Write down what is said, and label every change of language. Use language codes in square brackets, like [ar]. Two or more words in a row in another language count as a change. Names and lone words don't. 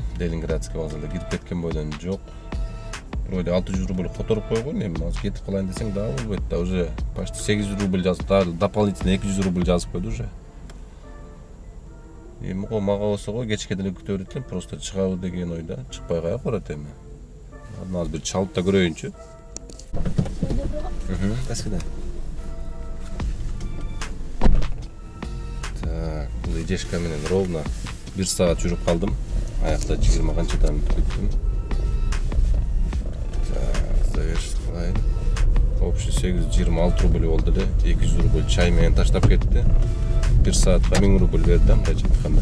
[ky] Ленинградский вокзалда кирип кеткен бойдон жок. Вроде 600 рубль которуп койгон, эми азыр кетип калайын десең дагы болбойт да, [ru] уже почти [ky] 800 рубль жазып, дополнительно 200 рубль жазып койду уже. Эми мага болсо го кечке деле күтө берет элем, просто чыгабы деген ойда, чыкпай кая барат эми. Азыр бир чалып да көрөйүнчү. [ru] До свидания. [ky] Так, бул идешка менен ровно 1 саат жүрүп калдым. Аякта 20 канчадан бүттүм. Так, завершить кылайын. Общий 826 рубль болду эле. 200 рубль чай менен таштап кетти. 1 саатка 1000 рубль берди мындай айтканда.